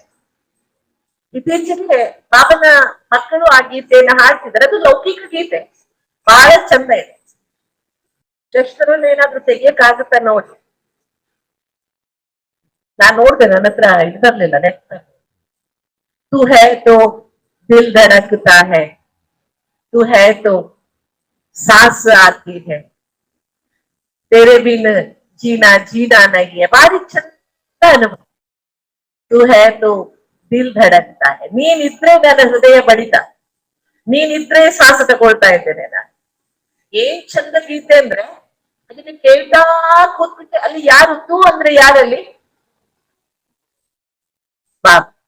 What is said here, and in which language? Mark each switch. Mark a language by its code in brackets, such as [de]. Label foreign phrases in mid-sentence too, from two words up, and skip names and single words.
[kn] ಇತ್ತೀಚೆಗೆ ಬಾಬನ ಮಕ್ಕಳು ಆ ಗೀತೆಯನ್ನ ಹಾಡ್ತಿದ್ದಾರೆ. ಅದು ಲೌಕಿಕ ಗೀತೆ, ಬಹಳ ಚಂದ ಇದೆ. ಜಸ್ಟರಲ್ಲಿ ಏನಾದ್ರು ತೆಗಿಯಕ್ಕಾಗುತ್ತ ನೋಡಿ. ನಾನ್ ನೋಡ್ದೆ, ನನ್ನ ಹತ್ರ ಇದಿರ್ಲಿಲ್ಲ ನೆಟ್. [hi] तू है तो दिल धड़कता है, तू है तो सांस आती है, तेरे बिन जीना जीना नहीं है. [kn] ಭಾರಿ ಚಂದ ಅನುಭವ. [hi] तू है तो दिल धड़कता है. [kn] ನೀನಿದ್ರೆ ನನ್ನ ಹೃದಯ ಬಡಿತ, ನೀನಿದ್ರೆ ಶ್ವಾಸ ತಗೊಳ್ತಾ ಇದ್ದೇನೆ ನಾನು. ಏನ್ ಚಂದ ಗೀತೆ ಅಂದ್ರೆ ಅದನ್ನ ಕೇಳ್ತಾ ಕೂತ್ಬಿಟ್ಟೆ. ಅಲ್ಲಿ ಯಾರು ತೂ ಅಂದ್ರೆ ಯಾರಲ್ಲಿ? ಬಾಬಾ.